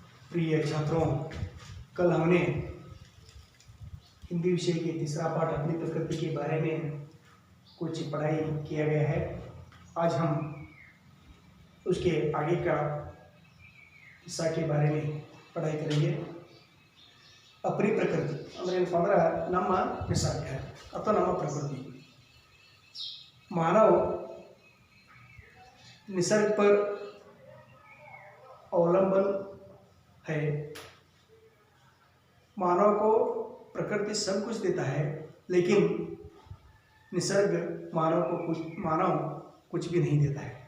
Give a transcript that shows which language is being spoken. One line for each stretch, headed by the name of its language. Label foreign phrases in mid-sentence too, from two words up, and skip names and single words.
Hindi: प्रिय छात्रों, कल हमने हिंदी विषय के तीसरा पाठ अपनी प्रकृति के बारे में कुछ पढ़ाई किया गया है। आज हम उसके आगे का हिस्सा के बारे में पढ़ाई करेंगे। अपनी प्रकृति
Kannada: ಅಂದರೆ ಏನಪ್ಪ ನಮ್ಮ ನಿಸರ್ಗ ಅಥವಾ ನಮ್ಮ प्रकृति।
Hindi: मानव निसर्ग पर अवलंबन है। मानव को प्रकृति सब कुछ देता है, लेकिन निसर्ग मानव कुछ भी नहीं देता है।